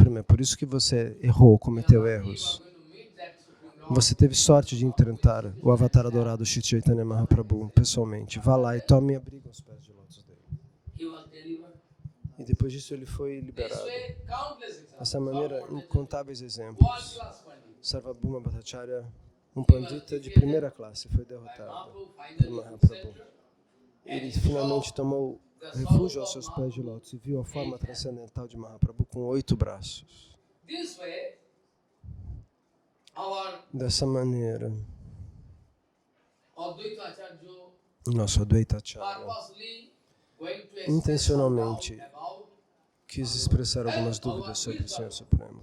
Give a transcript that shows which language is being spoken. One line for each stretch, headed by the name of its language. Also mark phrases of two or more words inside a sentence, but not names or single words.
Portuguese: É por isso que você errou, cometeu erros. Você teve sorte de enfrentar o avatar adorado Shri Chaitanya Mahaprabhu pessoalmente. Vá lá e tome abrigo aos pés de lótus dele. E depois disso ele foi liberado. Dessa maneira, incontáveis exemplos. Sarvabhauma Bhattacharya, um pandita de primeira classe, foi derrotado por Mahaprabhu. Ele finalmente tomou refúgio aos seus pés de lótus e viu a forma transcendental de Mahaprabhu com 8 braços. Dessa maneira, nosso Advaita Acharya intencionalmente quis expressar algumas dúvidas sobre o Senhor Supremo.